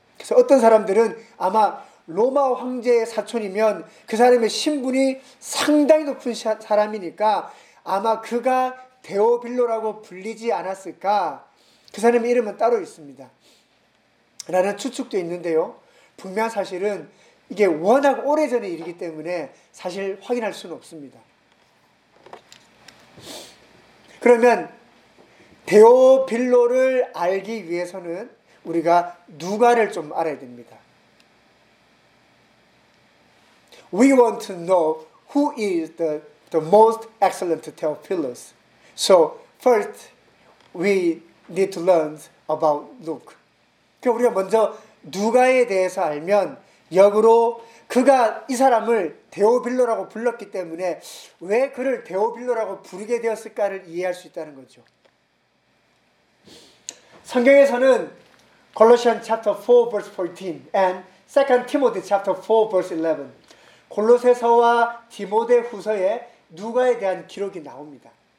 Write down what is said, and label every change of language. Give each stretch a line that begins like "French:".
Korean: 그래서 어떤 사람들은 아마 로마 황제의 사촌이면 그 사람의 신분이 상당히 높은 사람이니까 아마 그가 데오빌로라고 불리지 않았을까, 그 사람의 이름은 따로 있습니다 라는 추측도 있는데요, 분명 사실은 이게 워낙 오래전의 일이기 때문에 사실 확인할 수는 없습니다. 그러면 데오빌로를 알기 위해서는 우리가 누가를 좀 알아야 됩니다.
English: We want to know who is the most excellent Theophilus. So first, we need to learn about Luke.
Korean: 그러니까 우리가 먼저 누가에 대해서 알면 역으로 그가 이 사람을 데오빌로라고 불렀기 때문에 왜 그를 데오빌로라고 부르게 되었을까를 이해할 수 있다는 거죠. 성경에서는
English: Colossians chapter 4 verse 14 and 2 Timothy chapter 4 verse 11
Korean: 골로새서와 디모데 후서에 누가에 대한 기록이 나옵니다.